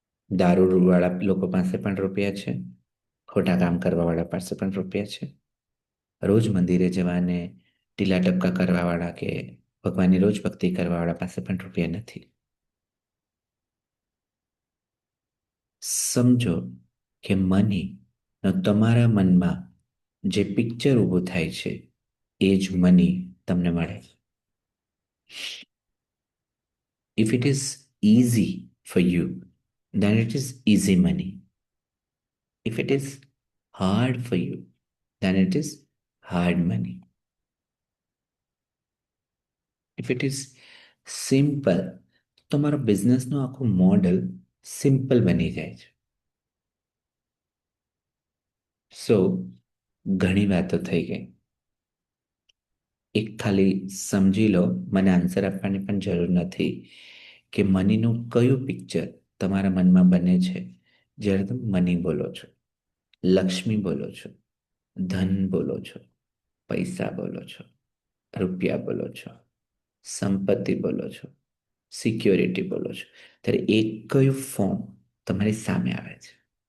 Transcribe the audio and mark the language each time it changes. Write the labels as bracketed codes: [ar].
[gu] દારૂવાળા લોકો પાસે પણ રૂપિયા છે, ખોટા કામ કરવાવાળા પાસે પણ રૂપિયા છે, રોજ મંદિરે જવાને ટીલા ટપકા કરવાવાળા કે ભગવાનની રોજ ભક્તિ કરવાવાળા પાસે પણ રૂપિયા નથી. સમજો કે મની તમારા મનમાં જે પિક્ચર ઊભું થાય છે એ જ મની તમને મળે. [en] If it is easy for you, then it is easy money. If it is hard for you, then it is hard money. If it is simple, [gu] તમારો બિઝનેસનું આખું મોડલ સિમ્પલ બની જાય છે. સો ઘણી વાતો થઈ ગઈ. એક ખાલી સમજી લો, મને આન્સર આપવાની પણ જરૂર નથી કે મનીનું કયું પિક્ચર તમારા મનમાં બને છે જ્યારે તમે મની બોલો છો, લક્ષ્મી બોલો છો, ધન બોલો છો, પૈસા બોલો છો, રૂપિયા બોલો છો, સંપત્તિ બોલો છો, સિક્યોરિટી બોલો છો, ત્યારે એક કયું ફોર્મ તમારી સામે આવે છે?